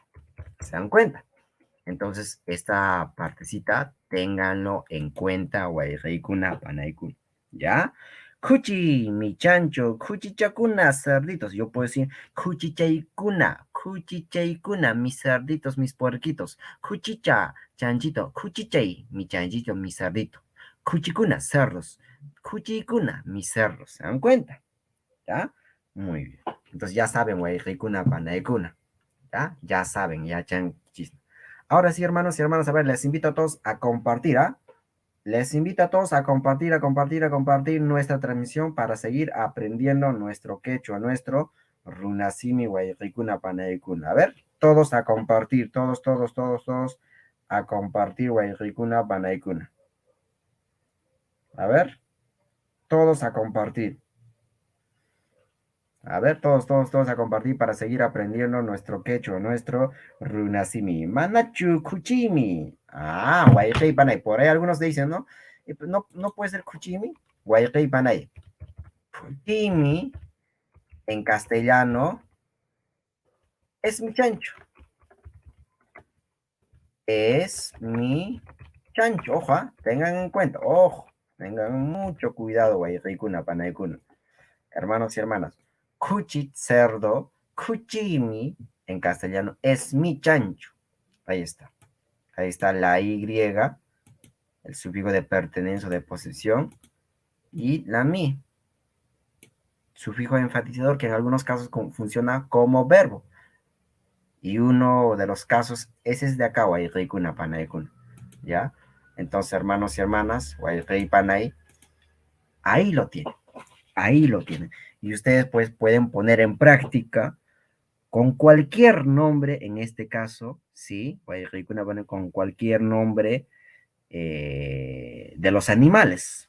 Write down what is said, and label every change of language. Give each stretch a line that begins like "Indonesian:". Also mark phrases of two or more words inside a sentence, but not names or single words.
Spanish: ¿Se dan cuenta? Entonces, esta partecita, ténganlo en cuenta,
Quechua: Wayqaykuna Panaykuna.
Spanish: ¿Ya? Cuchi, mi chancho, cuchichacuna, cerditos. Yo puedo decir cuchichaykuna, mis cerditos, mis puerquitos. Cuchicha, chanchito, cuchichay, mi chanchito, mi cerdito. Cuchicuna, cerdos. Cuchicuna, mis cerdos. ¿Se dan cuenta? ¿Ya? Muy bien. Entonces ya saben,
Quechua: Wayqaykuna Panaykuna.
Spanish: ¿Ya? Ya saben, ya chanchis. Ahora sí, hermanos y hermanas, a ver, les invito a todos a compartir, ¿ah? Les invito a todos a compartir, a compartir nuestra transmisión para seguir aprendiendo nuestro quechua, nuestro runasimi
Quechua: Wayqaykuna Panaykuna.
Spanish: A ver, todos a compartir, todos a compartir
Quechua: Wayqaykuna Panaykuna.
Spanish: A ver, todos a compartir. A ver, todos a compartir para seguir aprendiendo nuestro quechua, nuestro runasimi.
Quechua: Manachu kuchimi. Ah, Wayqay Panay.
Spanish: Por ahí algunos dicen, ¿no? Pues no puede ser kuchimi.
Quechua: Wayqay Panay.
Spanish: Kuchimi en castellano es mi chancho. Es mi chancho. Ojo, ¿ah? Tengan en cuenta. Ojo. Tengan mucho cuidado,
Quechua: Wayqaykuna Panaykuna.
Spanish: Hermanos y hermanas. Cuchi, cerdo, cuchimi, en castellano, es mi chancho. Ahí está. Ahí está la Y, el sufijo de pertenencia o de posesión, y la mi, sufijo enfatizador, que en algunos casos funciona como verbo. Y uno de los casos, ese es de acá,
Quechua: Wayqaykuna Panaykuna.
Spanish: ¿Ya? Entonces, hermanos y hermanas,
Quechua: Wayqay Panay,
Spanish: ahí lo tienen. Ahí lo tienen. Y ustedes pues pueden poner en práctica con cualquier nombre, en este caso, ¿sí? Con cualquier nombre de los animales.